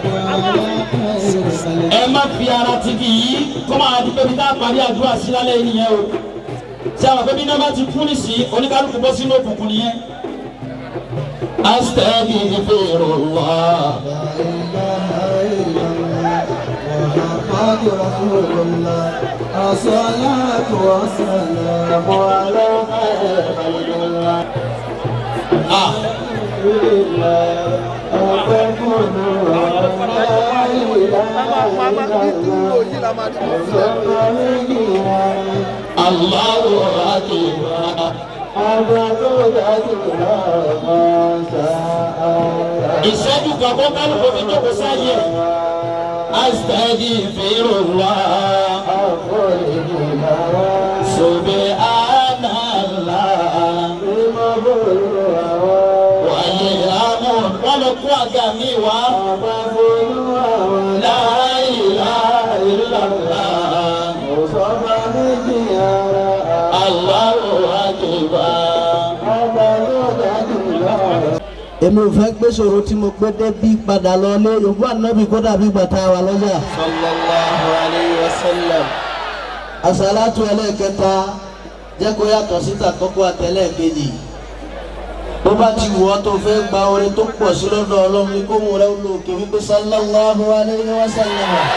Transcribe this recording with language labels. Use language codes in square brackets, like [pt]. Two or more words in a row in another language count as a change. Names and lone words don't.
[yo] ẹ má fi ara ti kì í kó máa di pé bí tá a parí àdúrà sí lálẹ́ yìí nìyẹn o ṣé àwọn pé bí náà bá ti kú nísì oníkálukú bọ́ sínú òkùnkùn nìyẹn. [ar] Astaghfirullah. محمد رسول الله الصلاة والسلام على خير خلق الله. الله أكبر. [yo] Ìṣẹ́jú kan kó kálukú fi jókòó sáyé. [ar] أستغفر الله. سبحان الله. [yo] Wọ́n lọ kó àga mi wá. [ar] لا إله إلا الله. الله أكبر. [yo] Èmi ò fẹ́ gbé ṣòro tí mo gbé débí padà lọ lé yòókù ànábì kó dàbí gbàtà wà lọ́jà. [ar] صلى الله عليه وسلم. [yo] Àsàlátù ẹlẹ́ẹ̀kẹta jẹ́ kó yàtọ̀ síta kọ́kọ́ àtẹlẹ́ẹ̀kejì. Bó bá ti wù ọ́ tó fẹ́ gba orin tó pọ̀ sí lọ́dọ̀ Ọlọ́run ní kó mú rẹ olóòkè wípé [ar] صلى الله عليه وسلم.